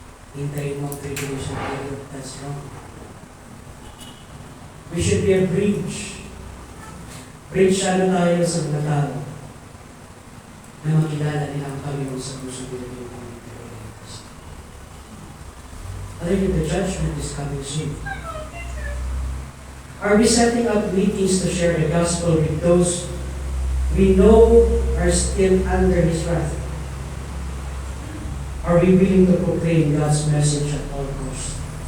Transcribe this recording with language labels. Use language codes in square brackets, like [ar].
[tl] Hintayin mo ang tribulation period, [en] that's wrong. We should be a bridge. [tl] Bridge ano tayo sa mga tao na makilala nila ang Panginoon sa puso nila yung Panginoon. [en] I think the judgment is coming soon. Are we setting up meetings to share the gospel with those we know are still under His wrath? Are we willing to proclaim God's message at all costs?